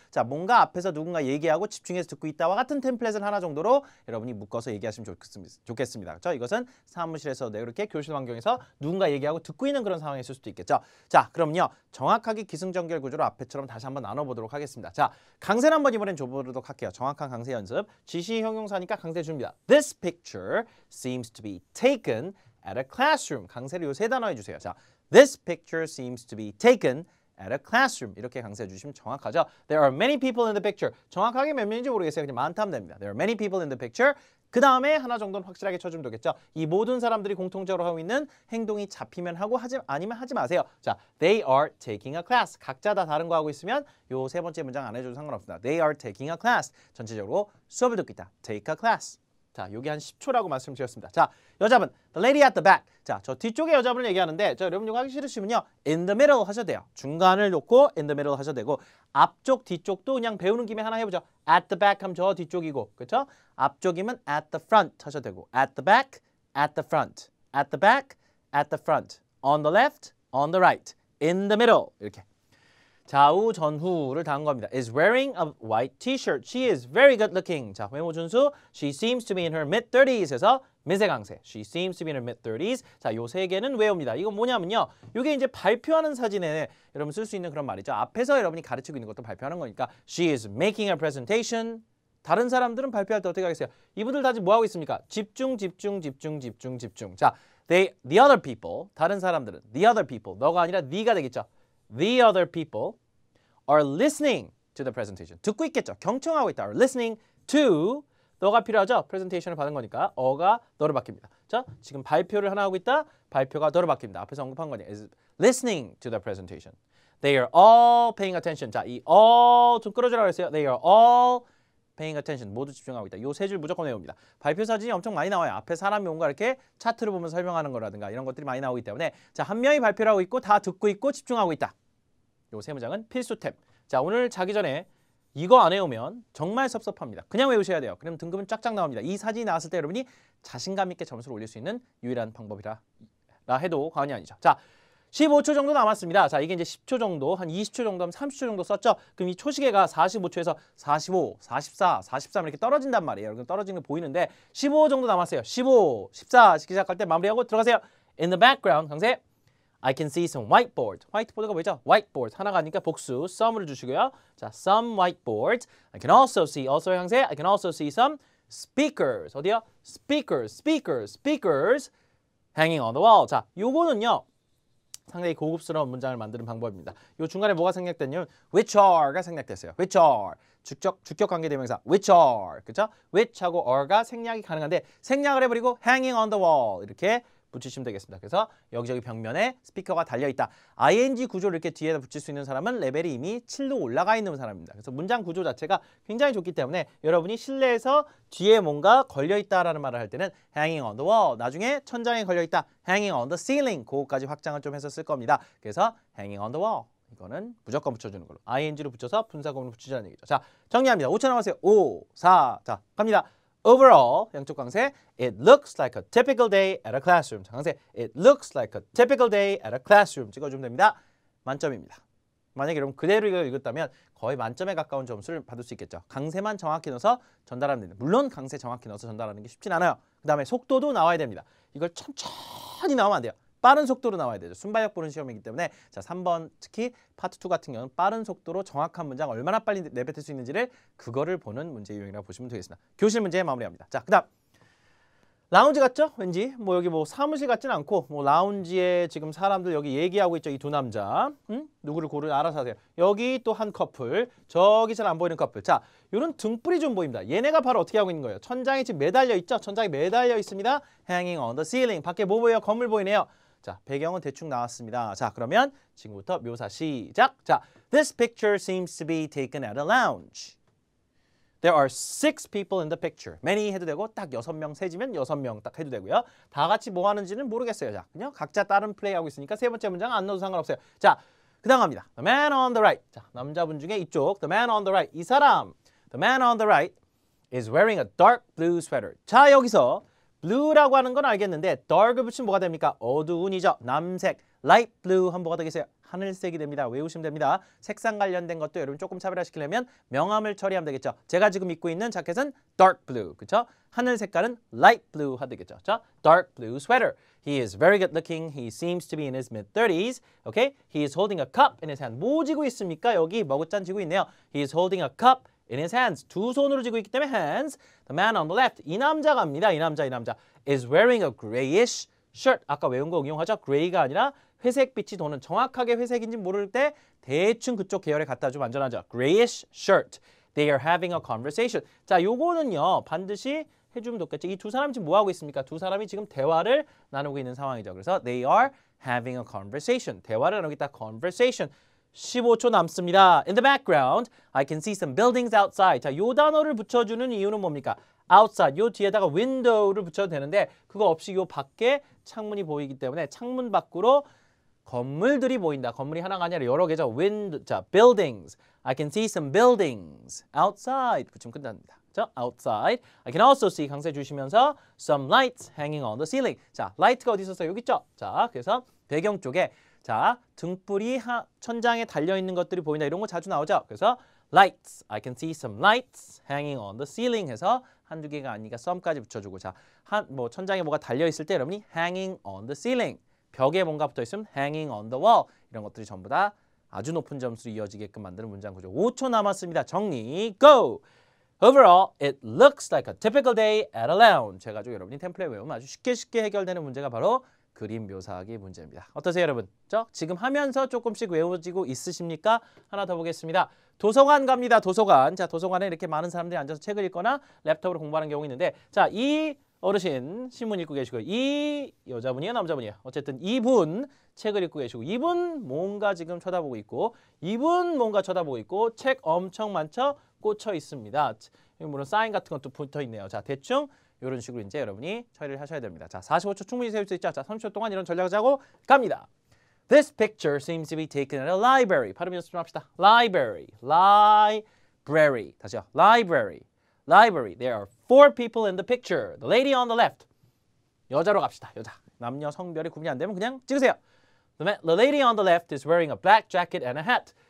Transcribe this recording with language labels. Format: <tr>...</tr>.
<ko>자, 뭔가 앞에서 누군가 얘기하고 집중해서 듣고 있다와 같은 템플릿을 하나 정도로 여러분이 묶어서 얘기하시면 좋겠습니다. 그렇죠? 이것은 사무실에서 이렇게 교실 환경에서 누군가 얘기하고 듣고 있는 그런 상황이 있을 수도 있겠죠. 자, 그럼요. 정확하게 기승전결 구조로 앞에처럼 다시 한번 나눠보도록 하겠습니다. 자, 강세를 한번 이번엔 줘보도록 할게요. 정확한 강세 연습. 지시 형용사니까 강세 줍니다.</ko> <en>This picture seems to be taken at a classroom.</en> <ko>강세를 요 세 단어 해주세요.</ko> <en>자, This picture seems to be taken at a classroom.</en> <ko>이렇게 강세해 주시면 정확하죠.</ko> <en>There are many people in the picture.</en> <ko>정확하게 몇 명인지 모르겠어요. 그냥 많다 하면 됩니다.</ko> <en>There are many people in the picture.</en> <ko>그 다음에 하나 정도는 확실하게 쳐주면 되겠죠. 이 모든 사람들이 공통적으로 하고 있는 행동이 잡히면 하고 아니면 하지 마세요.</ko> <en>자, they are taking a class.</en> <ko>각자 다 다른 거 하고 있으면 요 세 번째 문장 안 해줘도 상관없습니다.</ko> <en>They are taking a class.</en> <ko>전체적으로 수업을 듣고 있다.</ko> <en>Take a class.</en> <ko>자, 여기 한 10초라고 말씀드렸습니다. 자, 여자분,</ko> <en>the lady at the back.</en> <ko>자, 저 뒤쪽에 여자분을 얘기하는데, 자, 여러분 이거 하기 싫으시면요,</ko> <en>in the middle</en> <ko>하셔도 돼요. 중간을 놓고</ko> <en>in the middle</en> <ko>하셔도 되고, 앞쪽, 뒤쪽도 그냥 배우는 김에 하나 해보죠.</ko> <en>at the back</en> <ko>하면 저 뒤쪽이고, 그렇죠? 앞쪽이면</ko> <en>at the front</en> <ko>하셔도 되고,</ko> <en>at the back, at the front, at the back, at the front, on the left, on the right, in the middle</en> <ko>이렇게. 좌우 전후를 다 한 겁니다.</ko> <en>is wearing a white t-shirt. She is very good looking.</en> <ko>자, 외모 준수.</ko> <en>She seems to be in her mid-30s에서</en> <ko>미세 강세.</ko> <en>She seems to be in her mid-30s.</en> <ko>자, 요 세 개는 외웁니다. 이건 뭐냐면요. 요게 이제 발표하는 사진에 여러분 쓸 수 있는 그런 말이죠. 앞에서 여러분이 가르치고 있는 것도 발표하는 거니까</ko> <en>She is making a presentation.</en> <ko>다른 사람들은 발표할 때 어떻게 하겠어요? 이분들 다 지금 뭐 하고 있습니까? 집중, 집중, 집중, 집중, 집중. 자,</ko> <en>the other people.</en> <ko>다른 사람들은</ko> <en>the other people.</en> <ko>너가 아니라 네가 되겠죠.</ko> <en>The other people are listening to the presentation.</en> <ko>듣고 있겠죠. 경청하고 있다.</ko> <en>Are listening to</en> <ko>너가 필요하죠. presentation을 받은 거니까 어가 너로 바뀝니다. 자, 지금 발표를 하나 하고 있다. 발표가 너로 바뀝니다. 앞에서 언급한 거니</ko> <en>is listening to the presentation. They are all paying attention.</en> <ko>자, 이 all 좀 끌어주라고 했어요.</ko> <en>They are all paying attention.</en> <ko>모두 집중하고 있다. 요 세 줄 무조건 외웁니다. 발표 사진이 엄청 많이 나와요. 앞에 사람이 뭔가 이렇게 차트를 보면서 설명하는 거라든가 이런 것들이 많이 나오기 때문에 자, 한 명이 발표를 하고 있고 다 듣고 있고 집중하고 있다. 요 세 문장은 필수템. 자, 오늘 자기 전에 이거 안 외우면 정말 섭섭합니다. 그냥 외우셔야 돼요. 그럼 등급은 쫙쫙 나옵니다. 이 사진이 나왔을 때 여러분이 자신감 있게 점수를 올릴 수 있는 유일한 방법이라 해도 과언이 아니죠. 자, 15초 정도 남았습니다. 자, 이게 이제 10초 정도, 한 20초 정도 하면 30초 정도 썼죠. 그럼 이 초시계가 45초에서 45, 44, 43 이렇게 떨어진단 말이에요. 여러분 떨어지는 거 보이는데 15 정도 남았어요. 15, 14 시작할 때 마무리하고 들어가세요.</ko> <en>In the background,</en> <ko>강세.</ko> <en>I can see some whiteboard.</en> <ko>화이트보드가 뭐죠? whiteboard. 하나가 아니니까 복수. some을 주시고요.</ko> <en>자, some whiteboards. I can also see. also의</en> <ko>형세.</ko> <en>I can also see some speakers.</en> <ko>어디요?</ko> <en>speakers, speakers, speakers hanging on the wall.</en> <ko>자, 요거는요. 상당히 고급스러운 문장을 만드는 방법입니다. 요 중간에 뭐가 생략됐냐면</ko> <en>which are</en> <ko>가 생략됐어요. which are. 주격 관계 대명사</ko> <en>which are.</en> <ko>그렇죠? which하고 are가 생략이 가능한데 생략을 해버리고</ko> <en>hanging on the wall.</en> <ko>이렇게 붙이시면 되겠습니다. 그래서 여기저기 벽면에 스피커가 달려있다. ing 구조를 이렇게 뒤에다 붙일 수 있는 사람은 레벨이 이미 7로 올라가 있는 사람입니다. 그래서 문장 구조 자체가 굉장히 좋기 때문에 여러분이 실내에서 뒤에 뭔가 걸려있다라는 말을 할 때는</ko> <en>hanging on the wall.</en> <ko>나중에 천장에 걸려있다.</ko> <en>hanging on the ceiling.</en> <ko>그거까지 확장을 좀 해서 쓸 겁니다. 그래서</ko> <en>hanging on the wall.</en> <ko>이거는 무조건 붙여주는 걸로. ing로 붙여서 분사구문을 붙이자는 얘기죠. 자, 정리합니다. 5초 남았어요. 5, 4, 자, 갑니다.</ko> <en>Overall,</en> <ko>양쪽 강세,</ko> <en>it looks like a typical day at a classroom. 강세, it looks like a typical day at a classroom.</en> <ko>찍어주면 됩니다. 만점입니다. 만약에 여러분 그대로 읽었다면 거의 만점에 가까운 점수를 받을 수 있겠죠. 강세만 정확히 넣어서 전달하면 됩니다. 물론 강세 정확히 넣어서 전달하는 게 쉽진 않아요. 그 다음에 속도도 나와야 됩니다. 이걸 천천히 나오면 안 돼요. 빠른 속도로 나와야 되죠. 순발력 보는 시험이기 때문에 자 3번 특히 파트 2 같은 경우는 빠른 속도로 정확한 문장 얼마나 빨리 내뱉을 수 있는지를 그거를 보는 문제 유형이라고 보시면 되겠습니다. 교실 문제 마무리합니다. 자 그다음 라운지 같죠? 왠지 뭐 여기 뭐 사무실 같진 않고 뭐 라운지에 지금 사람들 여기 얘기하고 있죠. 이 두 남자 누구를 고르 알아서 하세요. 여기 또 한 커플 저기 잘 안 보이는 커플. 자 요런 등불이 좀 보입니다. 얘네가 바로 어떻게 하고 있는 거예요? 천장에 지금 매달려 있죠? 천장에 매달려 있습니다.</ko> <en>Hanging on the ceiling.</en> <ko>밖에 뭐 보여요? 건물 보이네요. 자 배경은 대충 나왔습니다. 자 그러면 지금부터 묘사 시작.</ko> <en>자 This picture seems to be taken at a lounge. There are 6 people in the picture.</en> <ko>Many 해도 되고 딱 6명 세지면 6명 딱 해도 되고요. 다 같이 뭐 하는지는 모르겠어요. 자, 그냥 각자 다른 플레이하고 있으니까 세 번째 문장 안 넣어도 상관없어요. 자, 그 다음 갑니다.</ko> <en>The man on the right.</en> <ko>자, 남자분 중에 이쪽</ko> <en>The man on the right.</en> <ko>이 사람</ko> <en>The man on the right is wearing a dark blue sweater.</en> <ko>자, 여기서 blue라고 하는 건 알겠는데 dark을 붙이면 뭐가 됩니까? 어두운이죠. 남색.</ko> <en>light blue</en> <ko>하면 뭐가 되겠어요? 하늘색이 됩니다. 외우시면 됩니다. 색상 관련된 것도 여러분 조금 차별화시키려면 명암을 처리하면 되겠죠. 제가 지금 입고 있는 자켓은</ko> <en>dark blue.</en> <ko>그렇죠? 하늘 색깔은</ko> <en>light blue</en> <ko>하면 되겠죠.</ko> <en>자, dark blue sweater. He is very good looking. He seems to be in his mid-30s. Okay? He is holding a cup in his hand.</en> <ko>뭐 쥐고 있습니까? 여기 머그잔 쥐고 있네요.</ko> <en>He is holding a cup in his hands.</en> <ko>두 손으로 쥐고 있기 때문에 hands.</ko> <en>The man on the left.</en> <ko>이 남자갑니다. 이 남자.</ko> <en>is wearing a grayish shirt.</en> <ko>아까 외운 거 응용하죠? gray가 아니라 회색빛이 도는 정확하게 회색인지 모를 때 대충 그쪽 계열에 갖다 주면 안전하죠.</ko> <en>Grayish shirt. They are having a conversation.</en> <ko>자, 요거는요. 반드시 해주면 좋겠죠. 이 두 사람이 지금 뭐 하고 있습니까? 두 사람이 지금 대화를 나누고 있는 상황이죠. 그래서</ko> <en>they are having a conversation.</en> <ko>대화를 나누고 있다. conversation. 15초 남습니다.</ko> <en>In the background, I can see some buildings outside.</en> <ko>자, 요 단어를 붙여주는 이유는 뭡니까? outside, 요 뒤에다가 window를 붙여도 되는데 그거 없이 요 밖에 창문이 보이기 때문에 창문 밖으로 건물들이 보인다. 건물이 하나가 아니라 여러 개죠.</ko> <en>자, buildings. I can see some buildings outside.</en> <ko>붙이면 끝납니다. 자, outside.</ko> <en>I can also see</en> <ko>강세 주시면서</ko> <en>some lights hanging on the ceiling.</en> <ko>자, light가 어디 있었어요? 여기 있죠? 자, 그래서 배경 쪽에 자, 등불이 천장에 달려 있는 것들이 보인다. 이런 거 자주 나오죠? 그래서 lights.</ko> <en>I can see some lights hanging on the ceiling</en> <ko>해서 한두 개가 아니니까 some까지 붙여주고 자, 뭐 천장에 뭐가 달려 있을 때 여러분이</ko> <en>hanging on the ceiling.</en> <ko>벽에 뭔가 붙어 있으면</ko> <en>hanging on the wall.</en> <ko>이런 것들이 전부 다 아주 높은 점수로 이어지게끔 만드는 문장 구조. 5초 남았습니다. 정리. Go!</ko> <en>Overall, it looks like a typical day at a lounge.</en> <ko>해가지고 여러분이 템플릿 외우면 아주 쉽게 해결되는 문제가 바로 그림 묘사하기 문제입니다. 어떠세요, 여러분? 지금 하면서 조금씩 외워지고 있으십니까? 하나 더 보겠습니다. 도서관 갑니다. 도서관. 자, 도서관에 이렇게 많은 사람들이 앉아서 책을 읽거나 랩톱으로 공부하는 경우가 있는데 자, 이 어르신 신문 읽고 계시고 이 여자분이에요? 남자분이에요? 어쨌든 이분 책을 읽고 계시고 이분 뭔가 지금 쳐다보고 있고 이분 뭔가 쳐다보고 있고 책 엄청 많죠? 꽂혀 있습니다. 물론 사인 같은 것도 붙어 있네요. 자, 대충 이런 식으로 이제 여러분이 처리를 하셔야 됩니다. 자, 45초 충분히 세울 수 있죠? 자, 30초 동안 이런 전략을 짜고 갑니다.</ko> <en>This picture seems to be taken at a library.</en> <ko>발음 연습 좀 합시다. Library. Library. 다시요. Library. Library.</ko> <en>There are 4 people in the picture. The lady on the left.</en> <ko>여자로 갑시다. 여자. 남녀 성별이 구분이 안 되면 그냥 찍으세요.</ko> <en>The lady on the left is wearing a black jacket and a hat.</en>